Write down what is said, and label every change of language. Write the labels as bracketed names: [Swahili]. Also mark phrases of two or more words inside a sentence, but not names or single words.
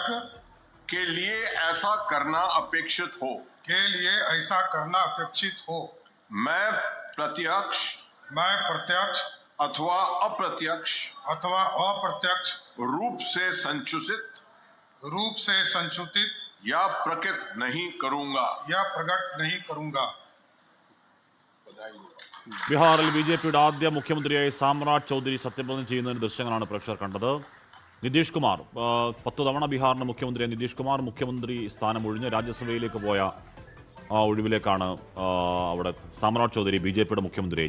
[Hindi] के लिए ऐसा करना अपेक्षित हो मैं प्रत्यक्ष अथवा अप्रत्यक्ष रूप से संचुतित या प्रकट नहीं करूंगा [Malayalam] ബീഹാറിൽ ബിജെപിയുടെ ആദ്യ മുഖ്യമന്ത്രിയായി സാമ്രാജ് ചൗധരി സത്യപ്രതിജ്ഞ ചെയ്യുന്നതിന് ദൃശ്യങ്ങളാണ് പ്രേക്ഷകർ കണ്ടത്. നിതീഷ് കുമാർ 10 തവണ ബീഹാറിന്റെ മുഖ്യമന്ത്രിയായ നിതീഷ് കുമാർ മുഖ്യമന്ത്രി സ്ഥാനം ഒഴിഞ്ഞ് രാജ്യസഭയിലേക്ക് പോയ ഒഴിവിലേക്കാണ് അവിടെ സാമ്രാജ് ചൗധരി ബിജെപിയുടെ മുഖ്യമന്ത്രിയായി.